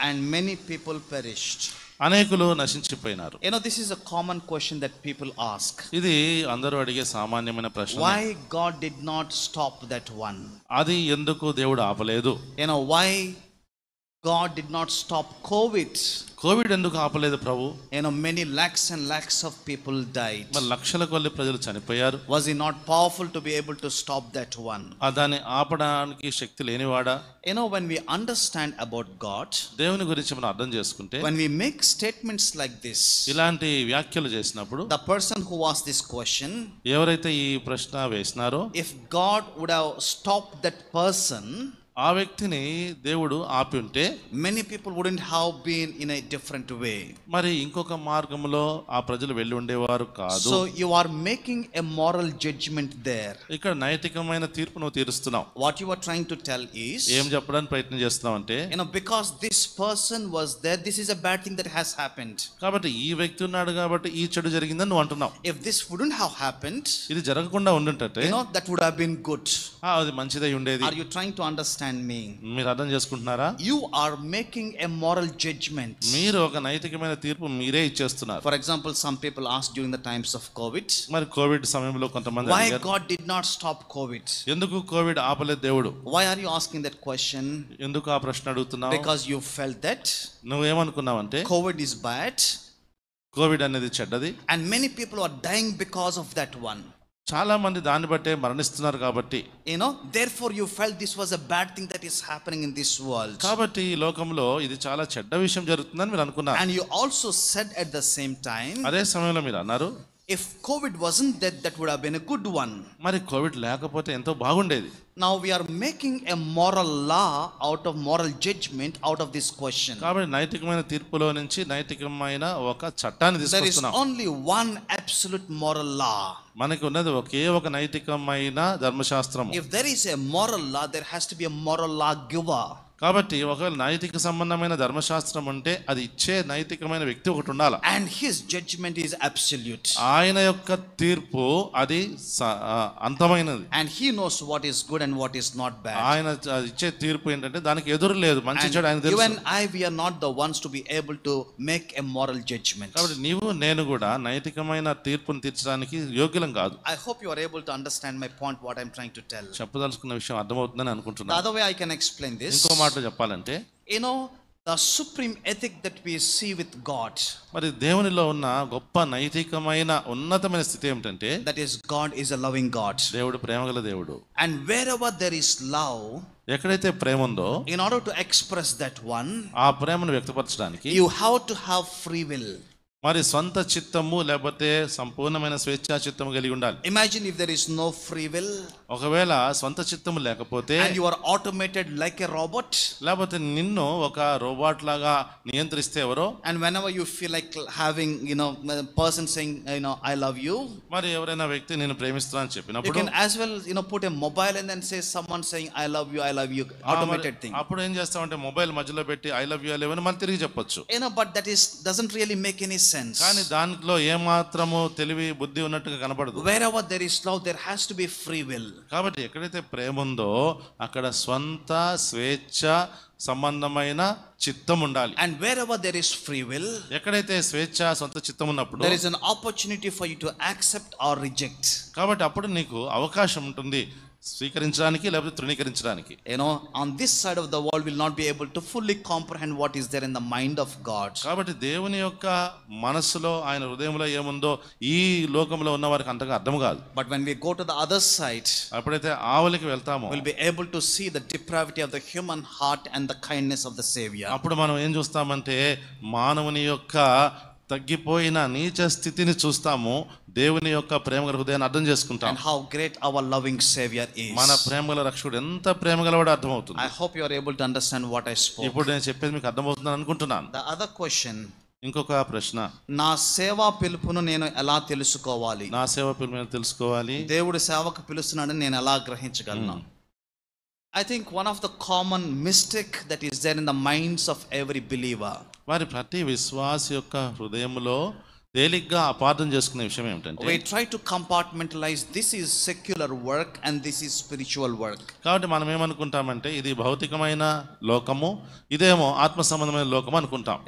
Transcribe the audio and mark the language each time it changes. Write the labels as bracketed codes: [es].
[en] And many people perished. [te] అనేకులు నశించిపోయినారు. [en] You know, this is a common question that people ask. [te] ఇది అందరూ అడిగే సామాన్యమైన ప్రశ్న. [en] Why God did not stop that one? [te] అది ఎందుకు దేవుడు ఆపలేదు? [en] You know, why God did not stop COVID? [te] Covid ఎందుకు ఆపలేదు ప్రభు? [en] You know, many lakhs and lakhs of people died. [te] మరి లక్షల కొద్ది ప్రజలు చనిపోయారు. [en] Was he not powerful to be able to stop that one? [te] దాన్ని ఆపడానికి శక్తి లేనివాడా? [en] You know, when we understand about God, [te] దేవుని గురించి మనం అర్థం చేసుకుంటే, [en] when we make statements like this, [te] ఇలాంటి వ్యాఖ్యలు చేసినప్పుడు [en] the person who asked this question, [te] ఎవరైతే ఈ ప్రశ్న వేసినారో, [en] if God would have stopped that person, [te] ఆ వ్యక్తిని దేవుడు ఆపి ఉంటే [en] many people wouldn't have been in a different way. [te] మరి ఇంకొక మార్గంలో ఆ ప్రజలు వెళ్ళి ఉండేవారు కాదు. [en] So you are making a moral judgment there. [te] ఇక్కడ నైతికమైన తీర్పు నువ్వు తీరుస్తున్నావు. [en] What you are trying to tell is, [te] ఏం చెప్పడానికి ప్రయత్నం చేస్తున్నావు అంటే, [en] you know, because this person was there, this is a bad thing that has happened. [te] కాబట్టి ఈ వ్యక్తి ఉన్నాడు కాబట్టి ఈ చెడు జరిగిందని నువ్వు అంటున్నావు. [en] If this wouldn't have happened, [te] ఇది జరగకుండా ఉండుంటే, [en] you know, that would have been good. [te] అది మంచిదై ఉండేది. [en] Are you trying to understand me? [te] మీరు అర్థం చేసుకుంటున్నారా? [en] You are making a moral judgment. [te] మీరు ఒక నైతికమైన తీర్పు మీరే ఇచ్చేస్తున్నారు. [en] For example, some people asked during the times of COVID, [te] మరి కోవిడ్ సమయంలో కొంతమంది [en] why [te] అడిగారు, [en] God did not stop COVID? [te] ఎందుకు కోవిడ్ ఆపలేదు దేవుడు? [en] Why are you asking that question? [te] ఎందుకు ఆ ప్రశ్న అడుగుతున్నావు? [en] Because you felt that [te] నువ్వేమనుకున్నావంటే [en] COVID is bad, [te] Covid అనేది చెడ్డది, [en] and many people are dying because of that one. [te] చాలా మంది దాన్ని బట్టే మరణిస్తున్నారు కాబట్టి, [en] You know, therefore you felt this was a bad thing that is happening in this world. [te] కాబట్టి ఈ లోకంలో ఇది చాలా చెడ్డ విషయం జరుగుతుందని మీరు అనుకున్నారు. [en] And you also said at the same time, [te] అదే సమయంలో మీరు అన్నారు, [en] if COVID wasn't that, that would have been a good one. [te] మరి కోవిడ్ లేకపోతే ఎంతో బాగుండేది. [en] Now we are making a moral law out of moral judgment out of this question. [te] కాబట్టి నైతికమైన తీర్పులో నుంచి నైతికమైన ఒక చట్టాన్ని [en] There is [te] తీసుకొస్తున్నాం. [en] only one absolute moral law. [te] మనకు ఉన్నది ఒకే ఒక నైతికమైన ధర్మశాస్త్రం. [en] If there is a moral law, there has to be a moral law giver. [te] కాబట్టి ఒకవేళ నైతిక సంబంధమైన ధర్మశాస్త్రం అంటే అది ఇచ్చే నైతికమైన వ్యక్తి ఒకటి ఉండాలి. [en] And his judgment is absolute. [te] ఆయన యొక్క తీర్పు అది అంతమైనది. [en] And he knows what is good and what is not bad. [te] ఆయన ఇచ్చే తీర్పు ఏంటంటే దానికి ఎదురు లేదు, మంచి చెడు ఆయన తెలుసు. [en] You and I, we are not the ones to be able to make a moral judgment. [te] కాబట్టి నీవు నేను కూడా నైతికమైన తీర్పును తీర్చడానికి యోగ్యులం కాదు. [en] I hope you are able to understand my point, what I'm trying to tell. [te] చెప్పదలుచుకున్న విషయం అర్థమవుతుందని [en] The [te] అనుకుంటున్నాను. [en] other way I can explain this, [te] ఇంకో మాట చెప్పాలంటే, [en] you know, the supreme ethic that we see with God, [te] మరి దేవునిలో ఉన్న గొప్ప నైతికమైన ఉన్నతమైన స్థితి ఏమిటంటే, [en] that is, God is a loving God. [te] దేవుడు ప్రేమగల దేవుడు. [en] And wherever there is love, [te] ఎక్కడైతే ప్రేమ ఉందో, [en] in order to express that one, [te] ఆ ప్రేమను వ్యక్తపరచడానికి [en] you have to have free will. [te] మరి స్వంత చిత్తము లేకపోతే సంపూర్ణమైన స్వేచ్ఛా చిత్తము కలిగి ఉండాలి. [en] Imagine if there is no free will, [te] ఒకవేళ స్వంత చిత్తము లేకపోతే, [en] and you are automated like a robot, [te] లేకపోతే నిన్ను ఒక రోబోట్ లాగా నియంత్రిస్తే ఎవరో, [en] and whenever you feel like having, you know, a person saying, you know, I love you, [te] మరి ఎవరైనా వ్యక్తి నేను ప్రేమిస్తున్నాను [en] you [te] చెప్పినప్పుడు [en] can as well, you know, put a mobile and then say someone saying I love you, automated thing. [te] అప్పుడు ఏం చేస్తామంటే mobile మధ్యలో పెట్టి [en] I love you [te] అని మనం తిరిగి చెప్పొచ్చు. [en] You know, but that doesn't really make any sense. [te] కానీ దాంట్లో ఏమాత్రము తెలివి బుద్ధి ఉన్నట్టుగా కనపడదు. [en] Wherever there is love, there has to be free will. [te] కాబట్టి ఎక్కడైతే ప్రేమ ఉందో అక్కడ స్వంత స్వేచ్ఛ సంబంధమైన చిత్తం ఉండాలి. [en] And wherever there is free will, [te] ఎక్కడైతే స్వేచ్ఛ సొంత చిత్తం ఉన్నప్పుడు [en] there is an opportunity for you to accept or reject. [te] కాబట్టి అప్పుడు నీకు అవకాశం ఉంటుంది స్వీకరించడానికి లేకపోతే తృణీకరించడానికి. [en] You know, on this side of the world will not be able to fully comprehend what is there in the mind of God. [te] కాబట్టి దేవుని యొక్క మనసులో ఆయన హృదయంలో ఏముందో ఈ లోకంలో ఉన్న వారికి అంతగా అర్థం కాదు. [en] But when we go to the other side, [te] అప్పుడైతే ఆవలికి వెళ్తామో [en] we'll be able to see the depravity of the human heart and the kindness of the Savior. [te] అప్పుడు మనం ఏం చూస్తామంటే మానవుని యొక్క తగ్గిపోయిన నీచ స్థితిని చూస్తాము, దేవుని యొక్క ప్రేమగల హృదయాన్ని అర్థం చేసుకుంటాం. [en] And how great our loving Savior is. [te] మన ప్రేమగల రక్షకుడు ఎంత ప్రేమగలవాడో అర్థమవుతుంది. [en] I hope you are able to understand what I spoke. [te] ఇప్పుడు నేను చెప్పేది మీకు అర్థమవుతుందని అనుకుంటున్నాను. [en] The other question, [te] ఇంకొక ప్రశ్న, నా సేవా పిలుపును నేను ఎలా తెలుసుకోవాలి? నా సేవ పిలుపు నేను తెలుసుకోవాలి, దేవుడు సేవకు పిలుస్తున్నాడని నేను ఎలా గ్రహించగలను? [en] I think one of the common mistake that is there in the minds of every believer, [te] వారి ప్రతి విశ్వాసి యొక్క హృదయంలో తేలిగ్గా అపార్థం చేసుకునే విషయం ఏమిటంటే [en] we try to compartmentalize this is secular work and this is spiritual work. [te] కాబట్టి మనం ఏమనుకుంటామంటే ఇది భౌతికమైన లోకము, ఇదేమో ఆత్మ సంబంధమైన లోకము అనుకుంటాం.